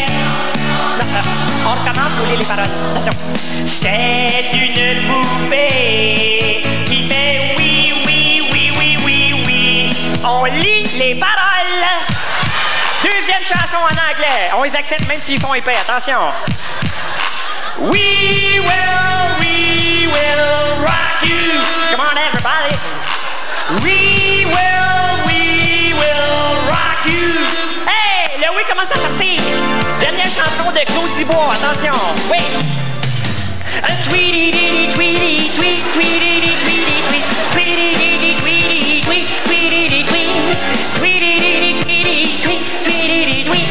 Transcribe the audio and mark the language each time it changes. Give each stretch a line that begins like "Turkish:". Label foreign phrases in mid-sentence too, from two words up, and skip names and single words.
French: On recommence, vous voulez les paroles. Attention. C'est une poupée qui fait oui. On lit les paroles. Deuxième chanson en anglais. On les accepte même s'ils font épais. Attention.
English: We will rock you. Come on, everybody. We will rock you.
French: Hey, le oui commence à sortir. Dernière chanson de Claude Dubois. Attention. Oui. Tweety, tweety, tweet, tweety, tweety, tweet, tweety, tweety, tweet, tweety, tweet, tweety, tweety, tweet, tweety, tweet.